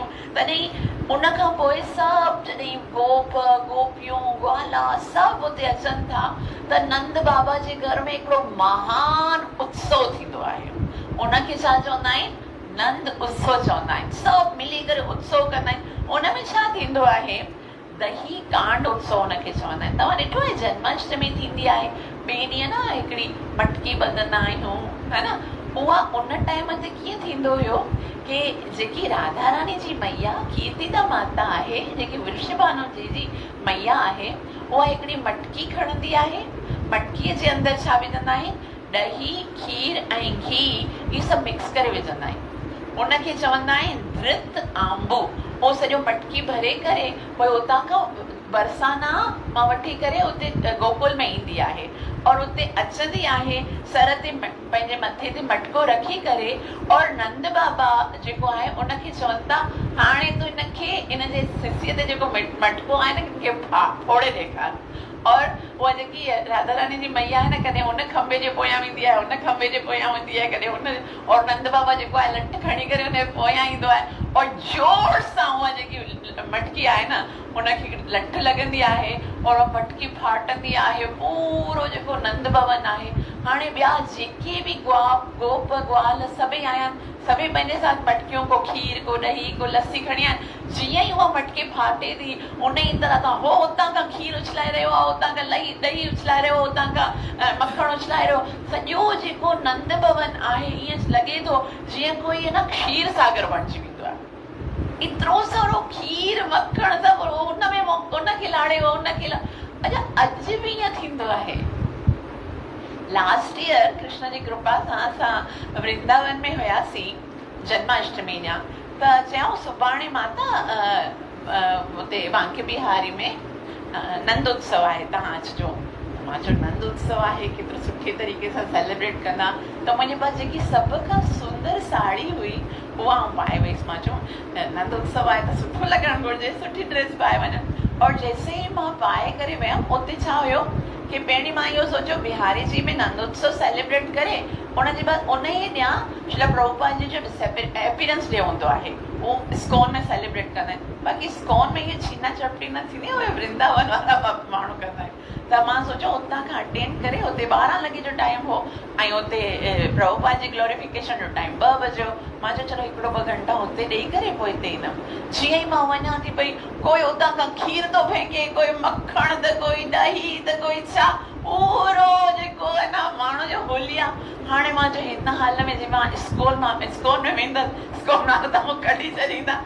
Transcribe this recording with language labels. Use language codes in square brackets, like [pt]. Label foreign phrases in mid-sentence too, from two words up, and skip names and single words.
[sd] तॾहिं उन खां पोइ सभु जॾहिं गोप गोपियूं ग्वाला सभु उते अचनि था त नंद बाबा जे घर में हिकिड़ो महान उत्सव थींदो आहे। उनखे छा चवंदा आहिनि? नंद उत्सव चवंदा आहिनि। सभु मिली करे उत्सव कंदा आहिनि। उनमें छा थींदो आहे? दही कांड उत्सव उनखे चवंदा आहिनि। तव्हां ॾिठो आहे जन्माष्टमी थींदी आहे, ॿिए ॾींहं न हिकिड़ी मटकी ॿधंदा आहियूं, है न? उहा उन टाइम ते कीअं थींदो हुयो कि जेकी राधा रानी जी मैया कीर्तिदा माता आहे, जेकी वृषभानु जी मैया आहे, उहा हिकिड़ी मटकी खणंदी आहे। मटकीअ जे अंदरि छा विझंदा आहिनि? ॾही खीर ऐं घी इहे सभु मिक्स करे विझंदा आहिनि। उनखे चवंदा आहिनि धृत आंबो। उहो सॼो मटकी भरे करे पोइ उतां खां बरसाना मां वठी करे उते गोकुल में ईंदी आहे और उते अचंदी आहे, सर ते पंहिंजे मथे ते मटको रखी करे और नंद बाबा जेको आहे उनखे चवनि था हाणे तूं हिनखे इन जे सिसीअ ते जेको मटको आहे न हिनखे फोड़े ॾेखार। और उहा जेकी राधा रानी जी मैया आहे न कॾहिं हुन खंबे जे पोयां वेंदी आहे, हुन खंबे जे पोयां वेंदी आहे, कॾहिं हुन और नंद बाबा जेको आहे लठ खणी करे हुनजे पोयां ईंदो आहे और जोर सां उहा जेकी मटकी आहे न उनखे लठ लॻंदी आहे और मटकी फाटंदी आहे। पूरो जेको नंद भवन आहे, हाणे ॿिया जेके बि गोप ग्वाल सभई आया आहिनि, सभई पंहिंजे साथ मटकियों को खीर को ॾही को लस्सी खणी आया आहिनि। जीअं ई उहा मटकी फाटे थी उन ई तरह खां हो हुतां खां खीर उछलाए रहियो आहे, हुतां खां ॾही उछलाए रहियो, हुतां खां मखण उछलाए रहियो। सॼो जेको नंद भवन आहे ईअं लॻे थो जीअं कोई आहे न क्षीर सागर बणिजी वेंदो आहे। एतिरो सारो खीर मखण सभु उनमें उनखे लाड़े उनखे अच्छा अॼु बि ईअं थींदो आहे। [en] last year [sd] कृष्ण जी कृपा सां असां वृंदावन में हुयासीं जन्माष्टमी ॾियां, त चयऊं सुभाणे माता हुते बांके बिहारी में नंद उत्सव आहे, तव्हां अचिजो। मां चयो नंद उत्सव आहे, केतिरो सुठे तरीक़े सां सेलिब्रेट कंदा। त मुंहिंजे पास जेकी सभ खां सुंदर साड़ी हुई उहा आउं पाए वयसि। मां चयो नंद उत्सव आहे त सुठो लॻणु घुरिजे, सुठी ड्रेस पाए वञनि। और जैसे ई मां पाए करे वियमि उते छा हुयो कि पहिरीं मां इहो सोचियो बिहारी जी में नंद उत्सव सेलिब्रेट करे उनजे बाद उन ई ॾींहुं श्रील प्रभुपाद जी जो [en] appearance day [sd] हूंदो आहे, उहो इस्कॉन में सेलिब्रेट कंदा आहिनि। बाक़ी इस्कॉन में इहे छीना चपटी न थींदी, उहे वृंदावन वारा माण्हू कंदा आहिनि। त मां सोचियो उतां खां अटेंड करे, हुते 12 लॻे जो टाइम हो ऐं हुते प्रभुपाद जी ग्लोरिफिकेशन जो टाइम 2 बजे। मां चयो चलो हिकिड़ो 2 घंटा हुते ॾेई करे पोइ हिते ईंदमि। जीअं ई मां वञा थी पई, कोई उतां खां खीर थो फेंके, कोई मखण त कोई ॾही त कोई छा, पूरो जेको आहे न माण्हू जो होली आहे। हाणे मां चयो हिन हाल में जे मां इस्कॉन में वेंदसि, इस्कॉन मां त मूं कढी छॾींदा।